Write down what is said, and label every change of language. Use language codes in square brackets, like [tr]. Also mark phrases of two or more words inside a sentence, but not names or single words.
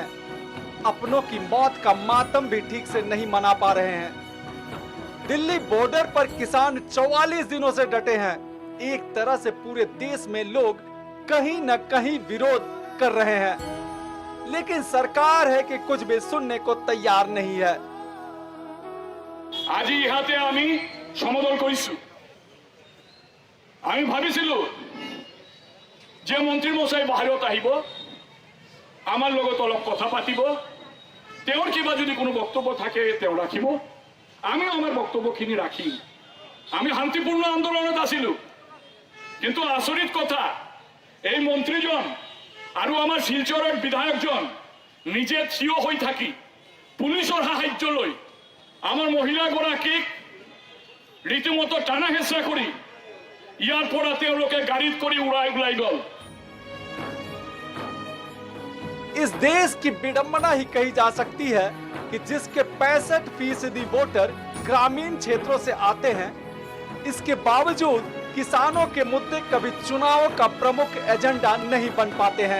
[hi] अपनों की मौत का मातम भी ठीक से नहीं मना पा रहे हैं। दिल्ली बॉर्डर पर किसान 44 दिनों से डटे हैं। एक तरह से पूरे देश में लोग कहीं न कहीं विरोध कर रहे हैं, लेकिन सरकार है कि कुछ भी सुनने को तैयार नहीं है। [as] আজ ইহাতে আমি সমদল কৰিছু। আমি ভাবিছিলু যে মন্ত্ৰী মহাশয় বাহিৰত আহিবো, আমাৰ লগত অলপ কথা পাতিব, তেওঁৰ কিবা যদি কোনো বক্তব্য থাকে তেওঁ ৰাখিব, আমিও আমার বক্তব্যখিনি রাখি। আমি শান্তিপূর্ণ আন্দোলনত আছিলো, কিন্তু আচৰিত কথা এই মন্ত্ৰীজন আৰু আমাৰ শিলচৰৰ বিধায়কজন নিজে থিয় হৈ থাকি পুলিচৰ সাহায্য লৈ আমাৰ মহিলাগৰাকীক রীতিমতো টানা হেঁচড়া কৰি ইয়াৰ পৰা তেওঁলোকে গাড়ীত কৰি ওলাই গ'ল। [hi] इस देश की विडंबना ही कही जा सकती है कि जिसके 65% वोटर ग्रामीण क्षेत्रों से आते हैं, इसके बावजूद किसानों के मुद्दे कभी चुनाव का प्रमुख एजेंडा नहीं बन पाते हैं।